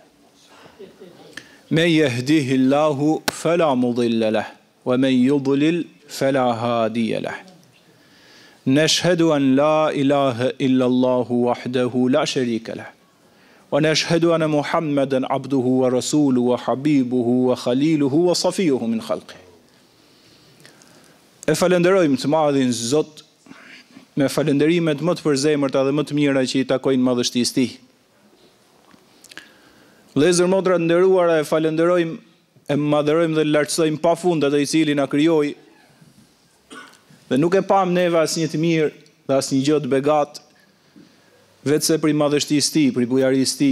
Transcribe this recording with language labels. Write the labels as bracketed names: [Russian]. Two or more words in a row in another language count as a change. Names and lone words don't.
[Arabic] من يهده الله فلا مضل له ومن يضلل فلا هادي له نشهد أن لا إله إلا الله وحده لا شريك له ونشهد أن محمدا عبده ورسوله وحبيبه وخليله وصفيه من خلقه. [Albanian] E falenderojmë të madhin Zot me falenderimet më të përzemërta dhe më të mira që i takojnë madhështisë tij. Vëllezër motra të nderuara, e falenderojmë, e madhërojmë dhe lartësojmë pafund atë i cili na krijoi dhe nuk e pam neve asnjë të mirë dhe asnjë gjë të begat vetëse për madhështisë tij, për bujarisë tij.